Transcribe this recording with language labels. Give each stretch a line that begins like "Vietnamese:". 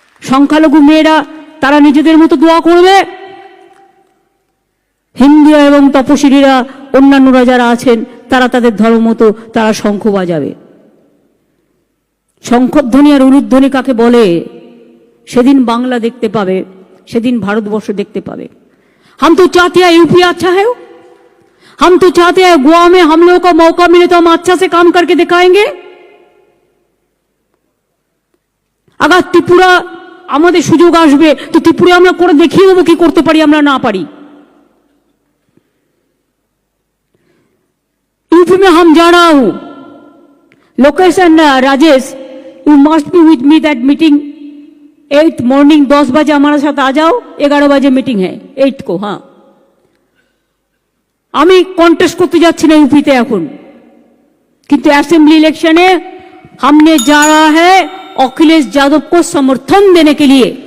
Bangla: সংখ্যালঘু মেয়েরা তারা নিজেদের মতো দোয়া করবে, হিন্দু এবং তপশিলীরা, অন্যান্যরা যারা আছেন তারা তাদের ধর্ম মতো তারা শঙ্খ বাজাবে। শঙ্খধ্বনি আর উলুধ্বনি কাকে বলে সেদিন বাংলা দেখতে পাবে, সেদিন ভারতবর্ষ দেখতে পাবে।
Hindi: हम तो चाहते हैं यूपी अच्छा है, हम तो चाहते हैं गोवा में हम लोगों को मौका मिले तो हम अच्छा से काम करके दिखाएंगे। अगर
Bangla: त्रिपुरा আমাদের সুযোগ আসবে তো ত্রিপুরা আমরা করে দেখিয়ে দেবো কি করতে পারি, আমরা না পারি।
Hindi: यूपी में हम जा रहा हूं, location Rajesh,
English: you must be with me that meeting 8 morning
Hindi: 10 बजे हमारे साथ आ जाओ, 11 बजे मीटिंग है 8 को। हाँ,
Bangla: আমি কন্টেস্ট করতে যাচ্ছি না
Hindi: यूपी
Bangla: তে এখন, কিন্তু
Hindi: असेंबली इलेक्शने हमने जा रहा है अखिलेश यादव को समर्थन देने के लिए।